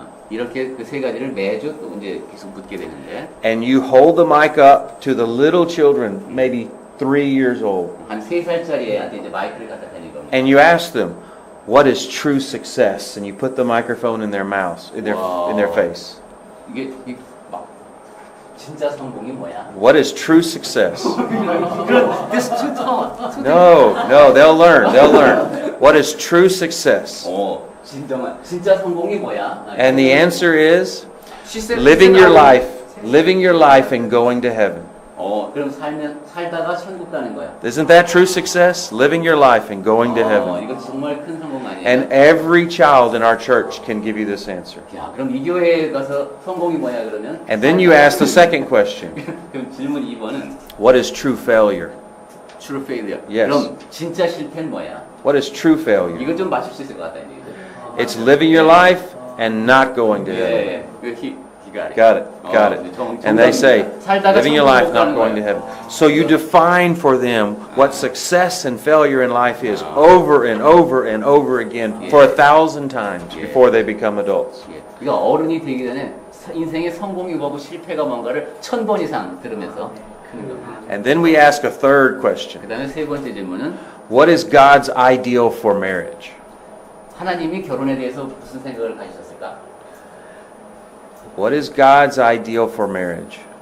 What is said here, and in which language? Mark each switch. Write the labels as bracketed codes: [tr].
[ko] 이렇게 그 세 가지를 매주 또 이제 계속 묻게 되는데 [en] And you hold the mic up to the little children, maybe 3 years old, [ko] 한 3살짜리 애한테 이제 마이크를 갖다 대는 겁니다. [en] and you ask them, what is true success? And you put the microphone in their mouth, in their face. [ko] 이게 막 진짜 성공이 뭐야? [en] What is true success? This too tall. No, they'll learn. What is true success? [ko] 진짜 성공이 뭐야? [en] And the answer is She said, living your life and going to heaven. [ko] 그럼 살다가 천국 가는 거야. [en] Isn't that true success? Living your life and going to heaven. [ko] 이거 정말 큰 성공 아니에요? [en] And every child in our church can give you this answer. [ko] 야, 그럼 이 교회에 가서 성공이 뭐야 그러면? [en] And then you ask the second question. [ko] 그럼 질문 2번은 [en] What is true failure? true failure. Yes. [ko] 그럼 진짜 실패는 뭐야? [en] What is true failure? [ko] 이거 좀 맞출 수 있을 것 같다 이제. [en] It's living your life and not going to heaven. [ko] 예. [en] You got it. Got it. Got it. And they say, living your life, not going to heaven. So you define for them what success and failure in life is over and over and over again for 1,000 times before they become adults. [ko] 예. 그러니까 어른이 되기 전에 인생의 성공이 뭐고 실패가 뭔가를 1000번 이상 들으면서 크는 겁니다. [en] And then we ask a third question. [ko] 그 다음에 세 번째 질문은 [en] What is God's ideal for marriage? [ko] 하나님이 결혼에 대해서 무슨 생각을 가지셨을까? [en] What is God's ideal for marriage?